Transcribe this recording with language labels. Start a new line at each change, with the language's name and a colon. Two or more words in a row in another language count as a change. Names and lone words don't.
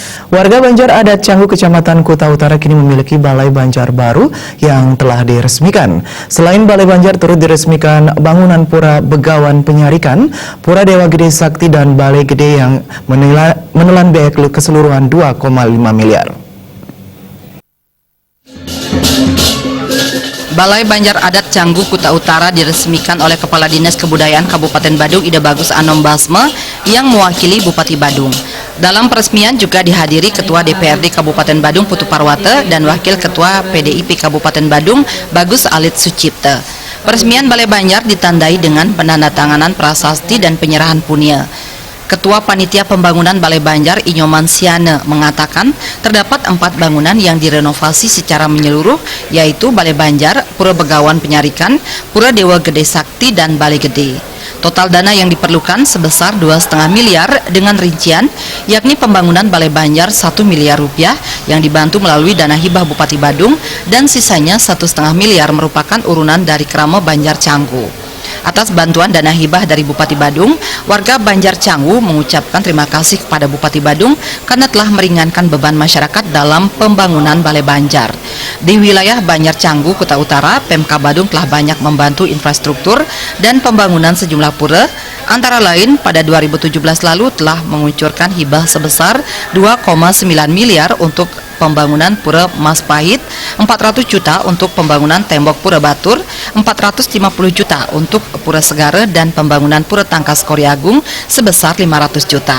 Indonesian: Warga Banjar Adat Canggu, Kecamatan Kuta Utara kini memiliki Balai Banjar baru yang telah diresmikan. Selain Balai Banjar turut diresmikan bangunan Pura Begawan Penyarikan, Pura Dewa Gede Sakti dan Balai Gede yang menelan biaya keseluruhan 2,5 miliar. Balai Banjar Adat Canggu Kuta Utara diresmikan oleh Kepala Dinas Kebudayaan Kabupaten Badung Ida Bagus Anom Basme yang mewakili Bupati Badung. Dalam peresmian juga dihadiri Ketua DPRD Kabupaten Badung Putu Parwata dan Wakil Ketua PDIP Kabupaten Badung Bagus Alit Sucipta. Peresmian Balai Banjar ditandai dengan penandatanganan prasasti dan penyerahan punia. Ketua Panitia Pembangunan Balai Banjar Inyoman Siane mengatakan terdapat 4 bangunan yang direnovasi secara menyeluruh, yaitu Balai Banjar, Pura Begawan Penyarikan, Pura Dewa Gede Sakti, dan Balai Gede. Total dana yang diperlukan sebesar 2,5 miliar dengan rincian, yakni pembangunan Balai Banjar 1 miliar rupiah yang dibantu melalui dana hibah Bupati Badung dan sisanya 1,5 miliar merupakan urunan dari Krama Banjar Canggu. Atas bantuan dana hibah dari Bupati Badung, warga Banjar Canggu mengucapkan terima kasih kepada Bupati Badung karena telah meringankan beban masyarakat dalam pembangunan Balai Banjar. Di wilayah Banjar Canggu, Kuta Utara, Pemka Badung telah banyak membantu infrastruktur dan pembangunan sejumlah pura, antara lain pada 2017 lalu telah mengucurkan hibah sebesar 2,9 miliar untuk pembangunan Pura Mas Pahit, 400 juta untuk pembangunan tembok Pura Batur, 450 juta untuk Pura Segara, dan pembangunan Pura Tangkas Koriagung sebesar 500 juta.